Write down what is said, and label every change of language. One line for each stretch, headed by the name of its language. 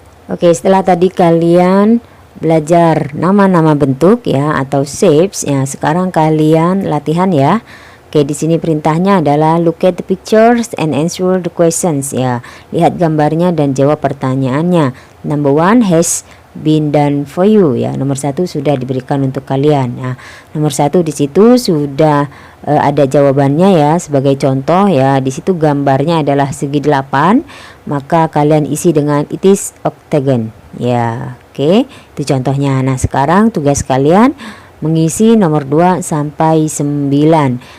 Indonesian: Oke, setelah tadi kalian belajar nama-nama bentuk ya atau shapes ya, sekarang kalian latihan ya. Oke, di sini perintahnya adalah
English: look at the pictures and answer the questions ya.
Indonesian: Lihat gambarnya dan jawab pertanyaannya.
English: Number 1 has been done for you ya.
Indonesian: Nomor 1 sudah diberikan untuk kalian. Nah, nomor 1 di situ sudah ada jawabannya ya. Sebagai contoh ya, di situ gambarnya adalah segi 8, maka kalian isi dengan
English: it is octagon
Indonesian: ya. Oke, itu contohnya. Nah, sekarang tugas kalian mengisi nomor 2 sampai 9.